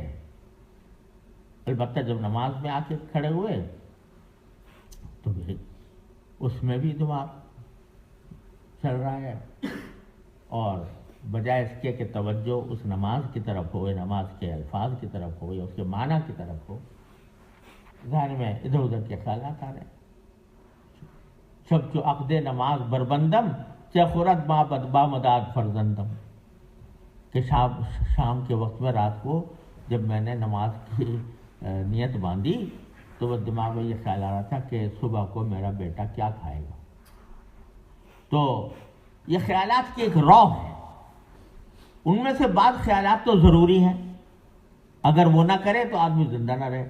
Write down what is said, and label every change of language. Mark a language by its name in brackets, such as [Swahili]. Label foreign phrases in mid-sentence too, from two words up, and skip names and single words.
[Urdu] البتہ جب نماز میں آ کے کھڑے ہوئے تو اس میں بھی دماغ چل رہا ہے، اور بجائے اس کے کہ توجہ اس نماز کی طرف ہو، نماز کے الفاظ کی طرف ہو یا اس کے معنی کی طرف ہو، ذہن میں ادھر ادھر کے خیالات آ رہے ہیں۔ [Persian] شب چو عقد نماز بربندم چہ خورد ما بدبا مداد فرزندم، [Urdu] کہ شام کے وقت میں، رات کو جب میں نے نماز کی نیت باندھی تو وہ دماغ میں یہ خیال آ رہا تھا کہ صبح کو میرا بیٹا کیا کھائے گا۔ تو یہ خیالات کی ایک روح ہے، ان میں سے بعض خیالات تو ضروری ہیں، اگر وہ نہ کرے تو آدمی زندہ نہ رہے۔